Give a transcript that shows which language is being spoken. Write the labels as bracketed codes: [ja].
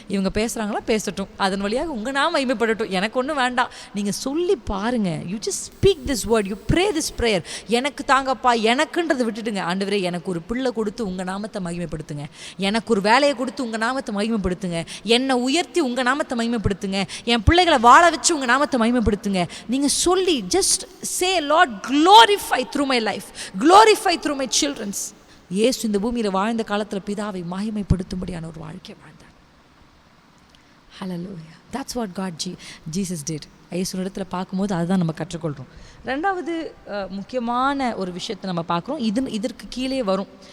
[ta] இவங்க பேசுகிறாங்களா, பேசட்டும். அதன் வழியாக உங்கள் நாம் மகிமைப்படட்டும். எனக்கு ஒன்றும் வேண்டாம், நீங்கள் சொல்லி பாருங்கள். [en] You just speak this word, you pray this prayer. [ta] எனக்கு தாங்கப்பா, எனக்குன்றதை விட்டுட்டுங்க. ஆண்டவரே, எனக்கு ஒரு பிள்ளை கொடுத்து உங்கள் நாமத்தை மகிமைப்படுத்துங்க. எனக்கு ஒரு வேலையை கொடுத்து உங்கள் நாமத்தை மகிமைப்படுத்துங்க. என்னை உயர்த்தி உங்கள் நாமத்தை மகிமைப்படுத்துங்க. என் பிள்ளைகளை வாழ வச்சு உங்கள் நாமத்தை மகிமைப்படுத்துங்க. நீங்கள் சொல்லி [en] Just say, lord glorify through my life, glorify through my children's. [ta] இயேசு இந்த பூமியில் வாழ்ந்த காலத்தில் பிதாவை மகிமைப்படுத்தும்படியான ஒரு வாழ்க்கை வாழ்ந்தார். ஹல்லேலூயா. [en] That's what Jesus did. [ta] இயேசுவிடத்துல பார்க்கும்போது அதுதான் நம்ம கற்றுக்கொள்கிறோம். ரெண்டாவது முக்கியமான ஒரு விஷயத்தை நம்ம பார்க்குறோம். இதற்கு கீழே வரும்.